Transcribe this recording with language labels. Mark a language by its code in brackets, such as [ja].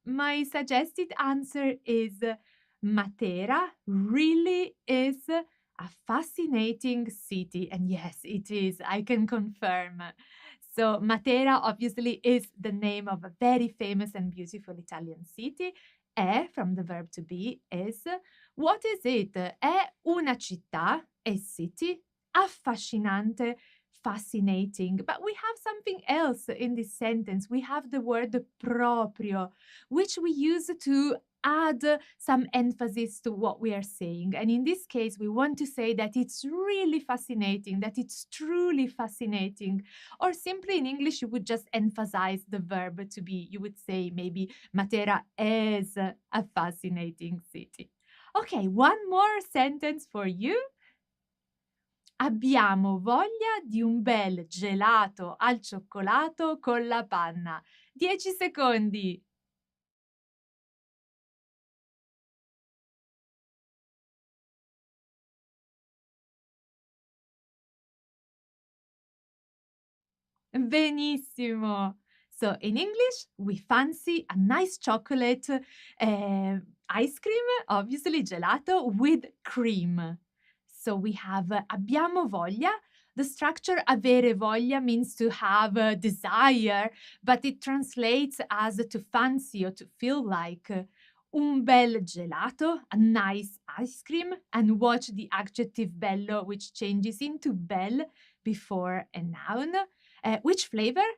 [en] My suggested answer is Matera really is a fascinating city. And yes, it is. I can confirm. So Matera obviously is the name of a very famous and beautiful Italian city. [it] È, [en] from the verb to be, is. What is it? [it] È una città, [en] a city, [it] affascinante, [en] fascinating. But we have something else in this sentence. We have the word proprio, which we use to add some emphasis to what we are saying. And in this case, we want to say that it's really fascinating, that it's truly fascinating. Or simply in English, you would just emphasize the verb to be. You would say maybe Matera is a fascinating city. Okay, one more sentence for you. [it] Abbiamo voglia di un bel gelato al cioccolato con la panna. 10 secondi. Benissimo. [en] So in English, we fancy a nice chocolate ice cream, obviously gelato with cream. So we have [it] abbiamo voglia. [en] The structure [it] avere voglia [en] means to have a desire, but it translates as to fancy or to feel like. [it] Un bel gelato, [en] a nice ice cream, and watch the adjective bello, which changes into bel before a noun. Which flavor?